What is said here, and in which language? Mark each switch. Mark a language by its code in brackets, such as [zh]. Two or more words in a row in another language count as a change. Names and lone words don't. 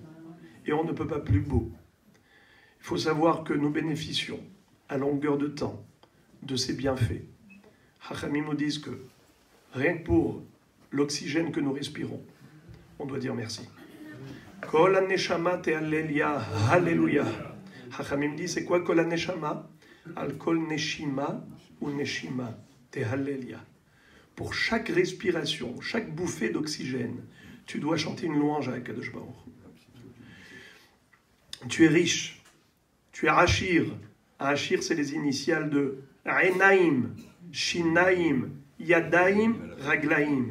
[fr] Et on ne peut pas plus beau. Il faut savoir que nous bénéficions à longueur de temps de ces bienfaits. Chachamim nous disent que rien que pour l'oxygène que nous respirons, on doit dire merci. [he] כל הנשמה תהלל יה, הללויה. [fr] Hachamim dit, c'est quoi [he] כל הנשמה? על כל נשימה ונשימה תהלל יה. [fr] Pour chaque respiration, chaque bouffée d'oxygène, tu dois chanter une louange à [he] הקדוש ברוך. [fr] Tu es riche, tu es Achir. Achir, c'est les initiales de [he] עיניים, שיניים, ידיים, רגליים.